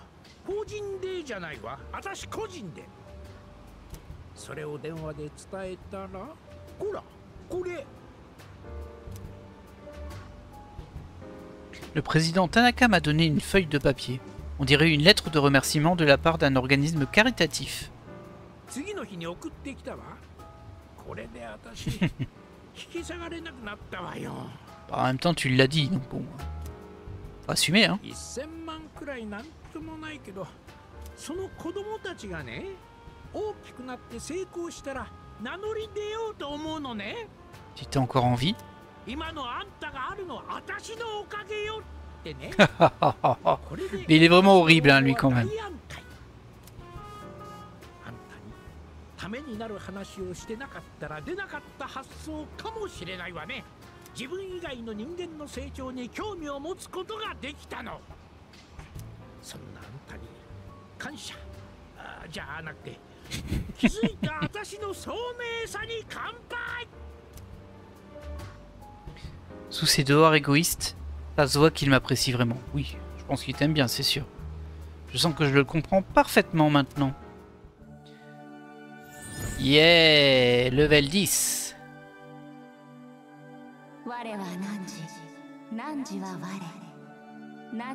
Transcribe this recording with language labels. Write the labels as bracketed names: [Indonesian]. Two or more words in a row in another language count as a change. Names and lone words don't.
[Japanese] 法人でじゃないわ。私個人で。それを電話で伝えたら、ほら、これ。 [French] Le président Tanaka m'a donné une feuille de papier. On dirait une lettre de remerciement de la part d'un organisme caritatif. [Japanese] 次の日に送ってきたわ。これで私引き下がれなくなったわよ。 [French] En même temps, tu l'as dit, donc bon. Faut assumer, hein. [Japanese] 1000 万くらいなんともないけど、その子供たちがね、大きくなって成功したら名乗り出ようと思うのね。 [French] Tu t'es encore en vie? [Japanese] 今のあんたがあるのは私のおかげよってね。 [French] Mais il est vraiment horrible, hein, lui, quand même. [Japanese] ためになる話をしてなかったら出なかった発想かもしれないわね。自分以外の人間の成長に興味を持つことができたの。そんなあんたに感謝じゃなくて気づいた私の聡明さに乾杯。 [French] Sous ses dehors égoïstes, ça se voit qu'il m'apprécie vraiment. Oui, je pense qu'il t'aime bien, c'est sûr. Je sens que je le comprends parfaitement maintenant. [English] Yeah, level 10. [Japanese] 我は汝は我。